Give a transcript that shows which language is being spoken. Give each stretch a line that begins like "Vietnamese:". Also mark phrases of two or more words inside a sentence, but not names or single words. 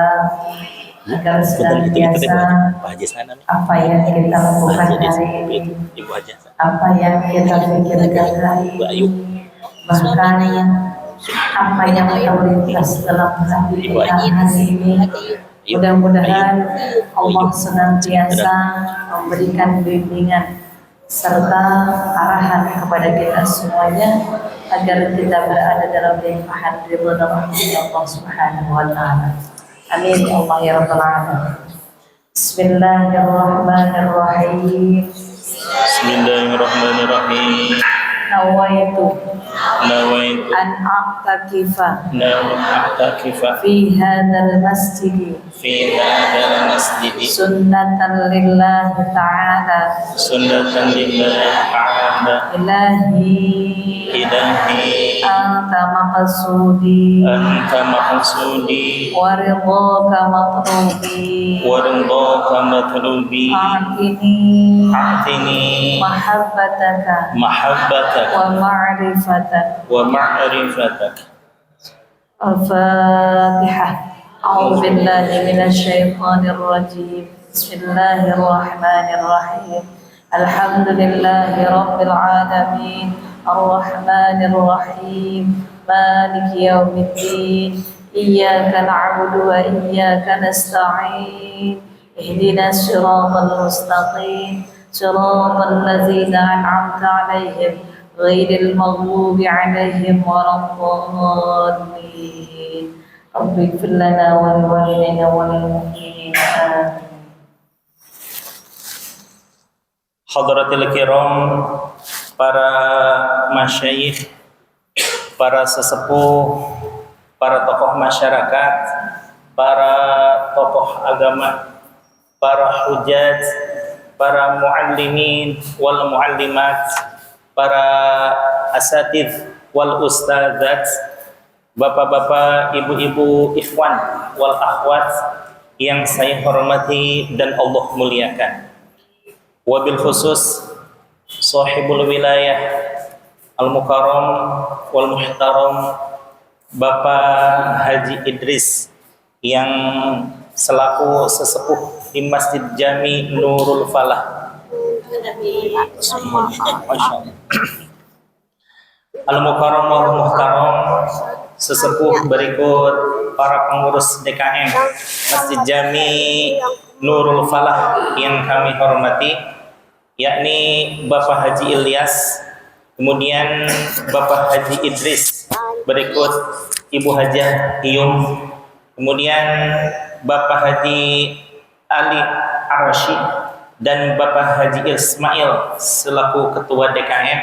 Indonesian: agar senantiasa apa yang kita lakukan hari ini, apa yang kita pikirkan hari ini, bahkan apa yang terlintas dalam hati kita hari ini, mudah-mudahan Allah senantiasa memberikan bimbingan serta arahan kepada kita semuanya agar kita berada dalam limpahan ridho dan rahmat
Arabic: الله سبحانه وتعالى. آمين يا الله يا رب العالمين. Bismillahirrahmanirrahim. Bismillahirrahmanirrahim. نويت أن أعتكف في هذا المسجد سنة لله تعالى إلهي أنت مقصودي ورضاك مطلوبي أعطني محبتك ومعرفتك. Al-Fatihah. أعوذ بالله من الشيطان الرجيم. بسم الله الرحمن الرحيم. الحمد لله رب العالمين. الرحمن الرحيم. مالك يوم الدين. إياك نعبد وإياك نستعين. اهدنا الصراط المستقيم. صراط الذين أنعمت عليهم غير المغضوب عليهم ولا الضالين. رب اغفر لنا ولوالدينا وللمؤمنين. حضرات الكرام,
Indonesian: para masyayikh, para sesepuh, para tokoh masyarakat, para tokoh agama, para hujjaj, para
Arabic: المعلمين والمعلمات,
Indonesian: para
Arabic: الأساتذة والأستاذات,
Indonesian: bapak-bapak, ibu-ibu,
Arabic: الإخوان والأخوات
Indonesian: yang saya hormati dan Allah muliakan.
Arabic: وبالخصوص صاحب الولاية المكرم والمحترم
Indonesian: Bapak Haji Idris yang selaku sesepuh di Masjid Jami Nurul Falah.
Arabic: المكرم والمحترم,
Indonesian: sesepuh berikut para pengurus DKM Masjid Jami Nurul Falah yang kami hormati, yakni Bapak Haji Ilyas, kemudian Bapak Haji Idris, berikut Ibu Hajah Iyum, kemudian Bapak Haji Ali Ar-Rasyid dan Bapak Haji Ismail selaku Ketua DKM.